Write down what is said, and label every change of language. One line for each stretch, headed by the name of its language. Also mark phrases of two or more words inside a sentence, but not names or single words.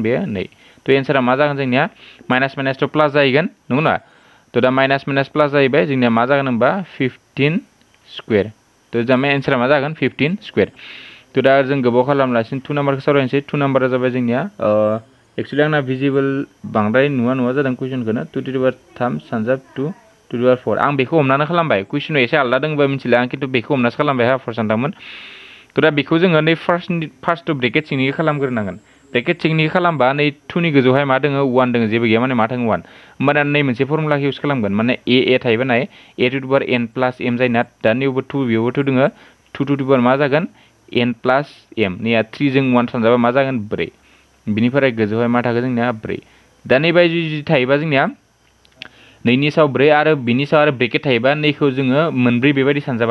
Bodo: बेयो 2 थ' एन्सारा मा जागोन जोंनिया माइनास थ' प्लास जाहैगोन नंगौ ना थ' दा
English: minus plus
Bodo: जाहैबाय जोंनिया मा जागोन होनबा 15 स्क्वायर थ' जोंना एन्सारा मा जागोन 15 स्क्वायर थ' दा जों गोबाव खालामलासिनो 2 नाम्बारखौ सावरायनोसै 2 नाम्बारा जाबाय जोंनिया एक्चुअली आंना भिजिबल बांद्राय नुवा जादों कुइसनखौनो 2
English: to the power
Bodo: 3 सानजाब 2
English: to the power
Bodo: 4 आं बेखौ हमनानै खालामबाय कुइसनाव एसे आलदा दंबा मिथिला आं खिन्थु बेखौ हमनासो खालामबाय हा फरायसानोंथांमोन थ' दा बेखौ जोङो नै
English: first bracket
Bodo: सिंनिखौ खालामग्रोनांगोन ब्रेकेट सिंनिखौ खालामबा नै 2 नि गोजौहाय मा दङ 1 दङ जेबो गैया माने मा दङ 1 होमबाना नै मोनसे फर्मुलाखौ इउज खालामगोन माने a थायोबा नाय a
English: to the power n plus m
Bodo: जायोना दा नैयावबो 2 बेयावबो 2 दङ 2
English: to the power
Bodo: मा जागोन n प्लस m नैया 3 जों 1 सानजाबा मा जागोन 4 बिनिफ्राय गोजौहाय मा थागोन जोंनिया 4 दा नैबायदि जुदि थायोबा जोंनिया नैनि सायाव 4 आरो बिनि सायाव आरो ब्रेकेट थायोबा नैखौ जोङो मोनब्रै बेबायदि सानजाबा